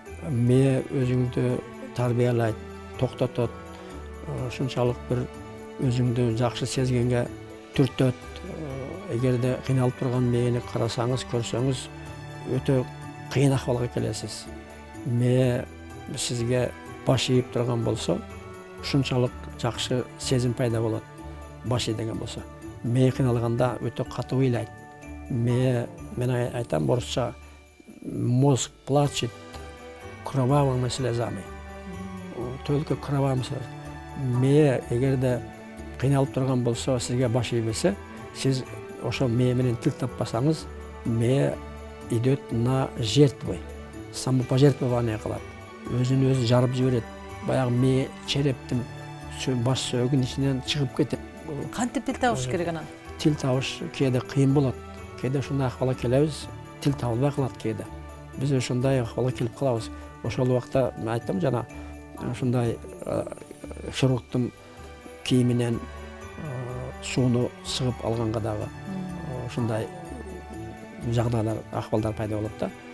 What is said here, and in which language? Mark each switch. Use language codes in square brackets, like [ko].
[ky] Мээ өзүңдү тарбиялайт, токтотот, ушунчалык бир өзүңдү жакшы сезгенге түртөт. Эгерде кыйналып турган мээни карасаңыз, көрсөңүз, өтө кыйын акыбалга келесиз. Мээ сизге баш ийип турган болсо, ушунчалык жакшы сезим пайда болот. Баш ийдеген болсо. Мээ кыйналганда өтө катуу ыйлайт. Мээ, мен айтам орусча, [ru] мозг плачет кровавыми слезами. Только кровавыми слезами. [ky] Мээ эгерде кыйналып турган болсо, сизге баш ийбесе, сиз ошо мээ менен тил таппасаңыз, мээ [ru] идет на жертвы. [ky] Самопожертвование кылат. Өзүн өзү жарып жиберет. Баягы мээ черептин баш сөөгүнүн ичинен чыгып кетет. Кантип тил табыш керек анан? Тил табыш кээде кыйын болот. Кээде ушундай акыбалга келебиз, тил табылбай калат кээде. Биз ушундай акыбалга келип калабыз. Ошол убакта мен айттым жана ушундай хирургдун кийиминен сууну сыгып алганга дагы ушундай жагдайлар, акыбалдар пайда болот да.